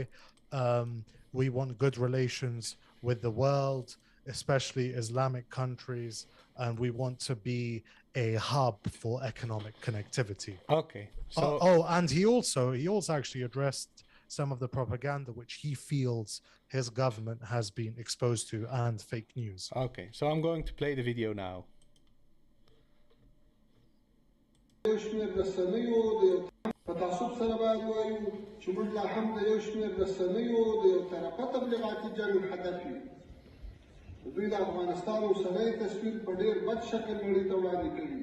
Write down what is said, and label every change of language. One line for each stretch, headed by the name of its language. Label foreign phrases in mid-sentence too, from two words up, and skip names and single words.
English: We want good relations with the world, especially Islamic countries, and we want to be a hub for economic connectivity. Okay. So and he also actually addressed some of the propaganda which he feels his government has been exposed to and fake news. Okay, so I'm going to play the video now.
Pashto: دوی د افغانستان اوسنی تصویر په ډېر بد شکل نړۍ ته وړاندې کړي.